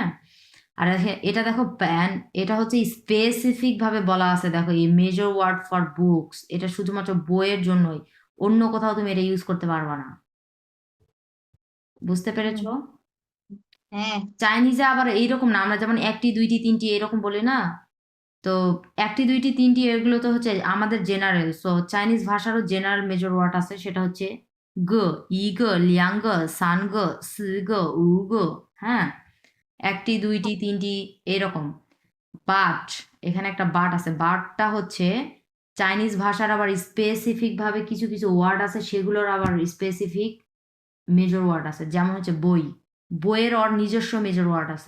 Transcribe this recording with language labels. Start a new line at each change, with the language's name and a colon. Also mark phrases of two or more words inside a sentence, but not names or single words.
Bangla: আর এটা দেখো প্যান, এটা হচ্ছে স্পেসিফিক ভাবে বলা আছে, দেখো এই
English: measure word for books,
Bangla: এটা শুধুমাত্র বইয়ের জন্যই, অন্য কোথাও তুমি এটা ইউজ করতে পারবা না, বুঝতে হুম, পেরেছো? হ্যাঁ। চাইনিজে আবার এইরকম না, আমরা যেমন একটি, দুইটি, তিনটি এরকম বলি না, তো একটি দুইটি তিনটি এগুলো তো হচ্ছে আমাদের জেনারেল। সো চাইনিজ ভাষারও
English: general measure word
Bangla: আছে, সেটা হচ্ছে
Chinese: 个, 一个, 两个, 三个, 四个, 五个.
Bangla: হ্যাঁ, একটি দুইটি তিনটি এরকম। বাট, এখানে একটা বাট আছে। বাটটা হচ্ছে চাইনিজ ভাষার আবার স্পেসিফিক ভাবে কিছু কিছু ওয়ার্ড আছে, সেগুলোর আবার স্পেসিফিক
English: measure word
Bangla: আছে। যেমন হচ্ছে বই, বইয়ের ওর নিজস্ব
English: measure word
Bangla: আছে।